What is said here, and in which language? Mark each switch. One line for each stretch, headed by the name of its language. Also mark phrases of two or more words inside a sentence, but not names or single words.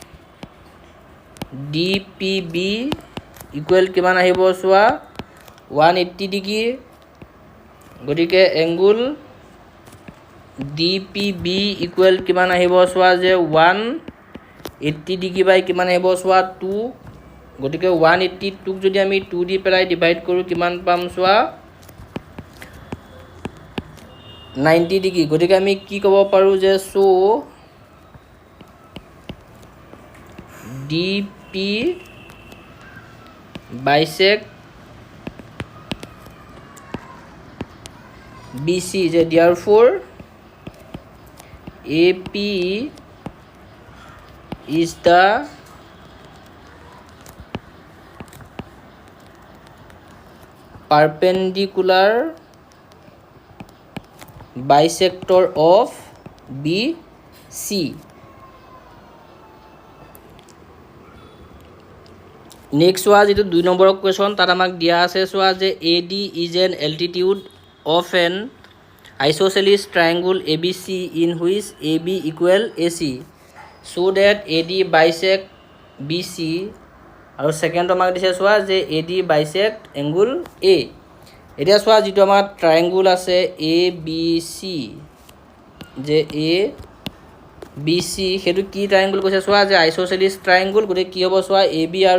Assamese: DPB ইকুৱেল কিমান আহিব চোৱা 180 ডিগ্ৰী গতিকে এংগুল DPB ইকুৱেল কিমান আহিব চোৱা যে 180 ডিগ্ৰী বাই কিমান আহিব চোৱা 2 গতিকে 182ক যদি আমি 2 দি পেলাই ডিভাইড কৰোঁ কিমান পাম চোৱা 90 ডিগ্ৰী গতিকে আমি কি ক'ব পাৰোঁ যে সো
English: DP bisect BC
Assamese: যে
English: therefore AP is the perpendicular bisector of BC.
Assamese: নেক্সট চোৱা যিটো 2 নম্বৰ কুৱেশ্যন তাত আমাক দিয়া আছে চোৱা যে
English: AD is an altitude of an isosceles triangle ABC in which AB equal AC so that AD bisect BC
Assamese: আৰু সেকেন্ড আমাক দিছে চোৱা যে
English: AD bisect angle A
Assamese: এতিয়া চোৱা যিটো আমাৰ ট্ৰায়াঙ্গল আছে ABC যে ABC হেতু কি ট্ৰায়াঙ্গল কৈছে চোৱা যে
English: isosceles triangle
Assamese: গতে কি হ'ব চোৱা AB আৰু